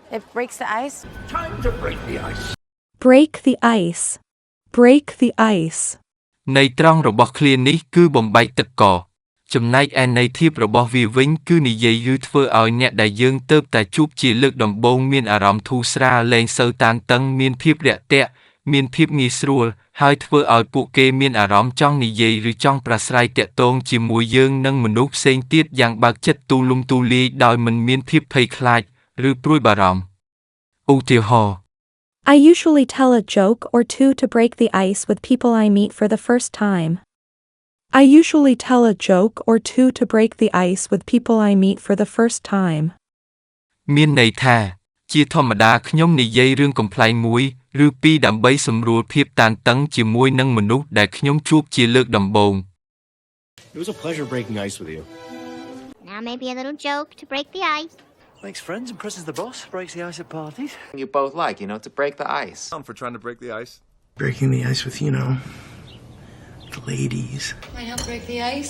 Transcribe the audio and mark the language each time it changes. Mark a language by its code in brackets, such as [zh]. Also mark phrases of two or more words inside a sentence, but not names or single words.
[en] It breaks the ice. Time to break the ice. Break the ice. Break the ice. [km] ន័យត្រង់របស់ឃ្លានេះគឺបំបែកទឹកកកចំណែកឯន័យធៀបរបស់វាវិញគឺនិយាយឬធ្វើឲ្យអ្នកដែលយើងទើបតែជួបជាលើកដំបូងមានអារម្មណ៍ធូរស្រាលលែងសូវតានតឹងមានភាពរាក់ទាក់មានភាពងាយស្រួលហើយធ្វើឲ្យពួកគេមានអារម្មណ៍ចង់និយាយឬចង់ប្រាស្រ័យទាក់ទងជាមួយយើងនិងមនុស្សផ្សេងទៀតយ៉ាងបើកចិត្តទូលំទូលាយដោយមិនមានភាពភ័យខ្លាចឬព្រួយបារម្ភឧទាហរណ៍ [en] I usually tell a joke or two to break the ice with people I meet for the first time. I usually tell a joke or two to break the ice with people I meet for the first time. [km] មានន័យថាជាធម្មតាខ្ញុំនិយាយរឿងកំប្លែងមួយឬពីរដើម្បីសម្រួលភាពតានតឹងជាមួយនឹងមនុស្សដែលខ្ញុំជួបជាលើកដំបូង [en] It was a pleasure breaking ice with you. Now maybe a little joke to break the ice. Makes friends, impresses the boss, breaks the ice at parties. You both like, to break the ice. I'm for trying to break the ice. Breaking the ice with, the ladies. Can I help break the ice?